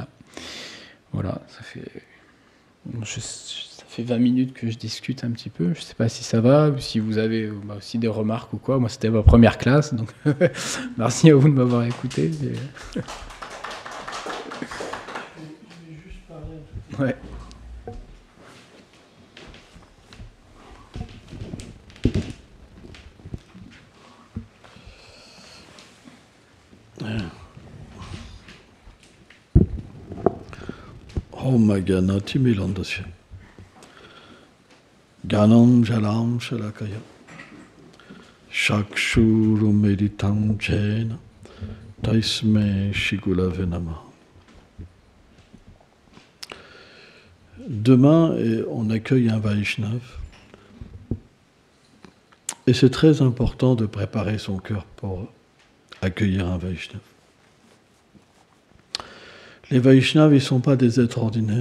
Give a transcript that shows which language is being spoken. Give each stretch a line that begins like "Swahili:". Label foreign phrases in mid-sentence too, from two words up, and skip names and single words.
French: Voilà, ça fait 20 minutes que je discute un petit peu. Je ne sais pas si ça va, ou si vous avez aussi des remarques ou quoi. Moi, c'était ma première classe, donc merci à vous de m'avoir écouté. Et... ouais.
Sanskrit: Om Gyanati Milandasya Gyanam Jalam Shalakaya Shakshuru Meditam Jena Taisme Shigulave Namah.
French: Demain, on accueille un Vaishnav. Et c'est très important de préparer son cœur pour accueillir un Vaishnav. Les Vaishnavas, ils ne sont pas des êtres ordinaires.